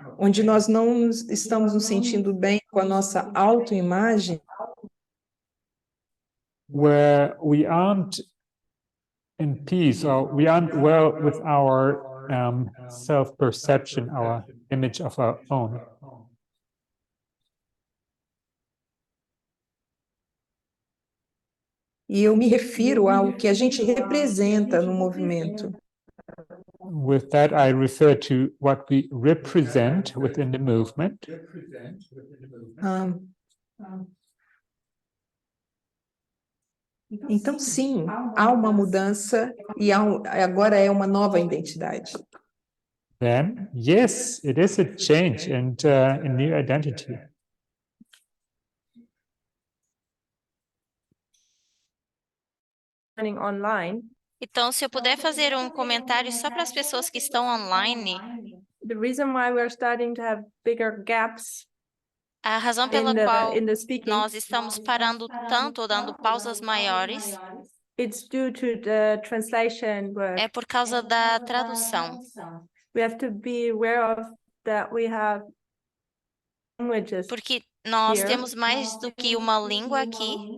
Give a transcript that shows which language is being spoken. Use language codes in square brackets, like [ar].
[pt] onde nós não estamos nos sentindo bem com a nossa autoimagem, [en] where we aren't in peace or we aren't well with our self-perception, our image of our own. [pt] e eu me refiro ao que a gente representa no movimento. [en] With that, I refer to what we represent within the movement. [pt] Então, sim, há uma mudança e agora é uma nova identidade. [en] Then, yes, it is a change and a new identity. Online. [pt] Então, se eu puder fazer um comentário só para as pessoas que estão online, [en] The reason why we're starting to have bigger gaps [pt] a razão pela qual [en] in the speaking, [pt] nós estamos parando tanto ou dando pausas maiores [en] it's due to the translation work. [pt] é por causa da tradução. [en] We have to be aware of that we have languages [pt] Porque nós [en] here [pt] temos mais do que uma língua aqui,